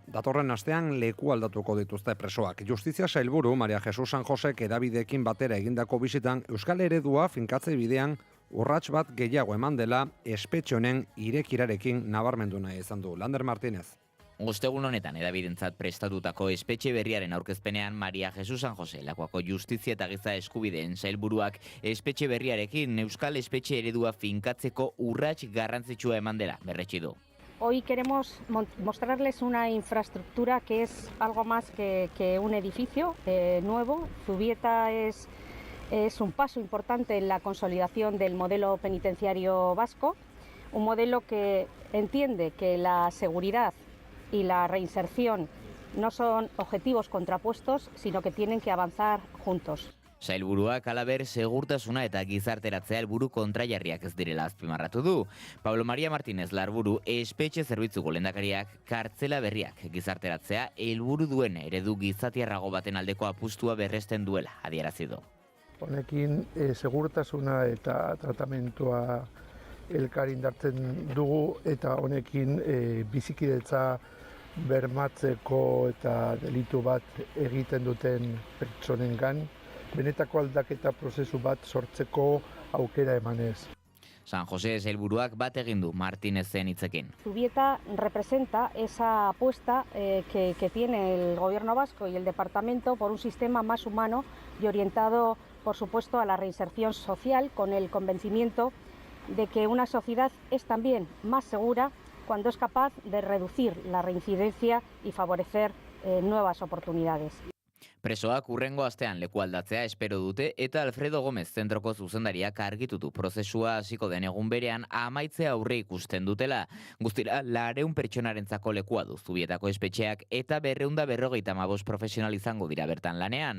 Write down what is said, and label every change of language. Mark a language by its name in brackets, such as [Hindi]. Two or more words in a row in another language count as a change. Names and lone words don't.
[Basque] Datorren astean leku aldatuko dituzte presoak. Justizia sailburu Maria Jesus San Josek hedabideekin batera egindako bisitan Euskal eredua finkatze bidean urrats bat gehiago eman dela espetxe honen irekirarekin nabarmendu nahi izan du. Lander Martínez. Ostegun honetan edabidentzat prestatutako espetxe berriaren aurkezpenean Maria Jesus San Jose Lakuako Justizia eta Giza Eskubideen sailburuak espetxe berriarekin Euskal espetxe eredua finkatzeko urrats garrantzitsua eman dela berretsi du. [Spanish] Hoy queremos mostrarles una infraestructura que es algo más que un edificio nuevo. Zubieta es un paso importante en la consolidación del modelo penitenciario vasco, un modelo que entiende que la seguridad y la reinserción no son objetivos contrapuestos, sino que tienen que avanzar juntos. [Basque] Sailburuak halaber segurtasuna eta gizarteratzea helburu kontrajarriak ez direla azpimarratu du. Pablo María Martínez Larburu espetxe zerbitzuko lehendakariak kartzela berriak gizarteratzea helburu duen eredu gizatiarrago baten aldeko apustua berresten duela adierazi du. Honekin segurtasuna eta tratamentua elkar indartzen dugu eta honekin bizikidetza bermatzeko eta delitu bat egiten duten pertsonengan benetako aldaketa prozesu bat sortzeko aukera emanez. San José sailburuak bat egin du Martínezen hitzekin. [Spanish] Zubieta representa esa apuesta que tiene el Gobierno vasco y el Departamento por un sistema más humano y orientado, por supuesto, a la reinserción social, con el convencimiento de que una sociedad es también más segura cuando es capaz de reducir la reincidencia y favorecer nuevas oportunidades. [Basque] Presoak hurrengo astean leku aldatzea espero dute eta Alfredo Gómez zentroko zuzendariak argitutu prozesua hasiko den egun berean amaitzea aurre ikusten dutela. Guztira 400 pertsonarentzako lekua du Zubietako espetxeak eta 255 profesional izango dira bertan lanean.